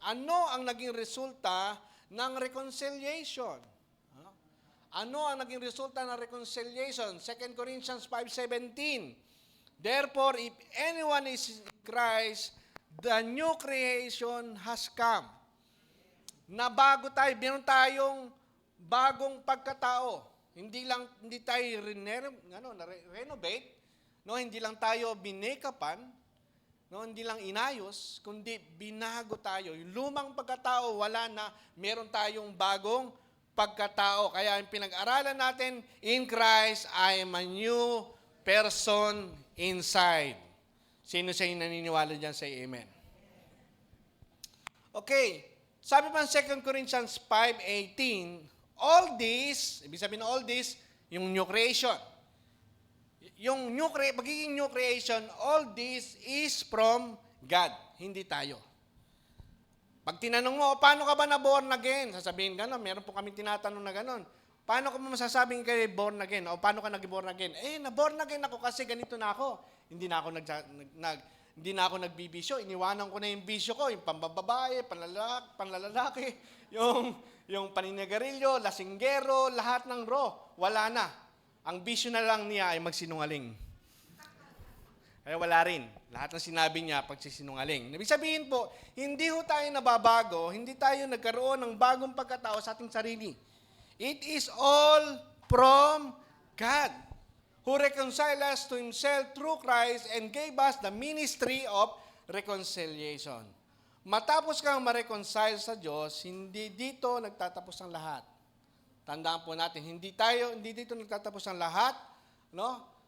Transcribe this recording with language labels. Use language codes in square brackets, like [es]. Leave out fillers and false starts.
[tl] Ano ang naging resulta ng reconciliation? Ano ang naging resulta ng reconciliation? [en] 2 Corinthians 5:17. Therefore, if anyone is in Christ, the new creation has come. [tl] Na bago tayo, meron tayong bagong pagkatao. Hindi tayo renovate, no, hindi lang tayo binekapan, no, hindi lang inayos, kundi binago tayo. Yung lumang pagkatao wala na, meron tayong bagong pagkatao. Kaya yung pinag-aralan natin, [en] in Christ I am a new person inside. [tl] Sino sa inyo naniniwala dyan, say amen. Okay, sabi pa ng 2 Corinthians 5:18, all this, ibig sabihin ng all this, yung [en] new creation. [tl] Yung magiging [en] new creation, all this is from God, [tl] hindi tayo. Pag tinanong mo, paano ka ba na-born again? Sasabihin gano'n, meron po kami tinatanong na gano'n. Paano ka masasabing kayo born again? O paano ka nag-born again? Na-born again ako kasi ganito na ako. Hindi na ako nagbibisyo. Iniwanan ko na yung bisyo ko, yung pambababae, panlalaki, yung paninagarilyo, lasinggero, lahat ng wala na. Ang bisyo na lang niya ay magsinungaling. Kaya wala rin. Lahat ng sinabi niya pagsisinungaling. Ibig sabihin po, hindi ho tayo nababago, hindi tayo nagkaroon ng bagong pagkatao sa ating sarili. [en] It is all from God, who reconciled us to Himself through Christ and gave us the ministry of reconciliation. [tl] Matapos kang ma-reconcile sa Diyos, hindi dito nagtatapos ang lahat. Tandaan po natin, hindi dito nagtatapos ang lahat, no?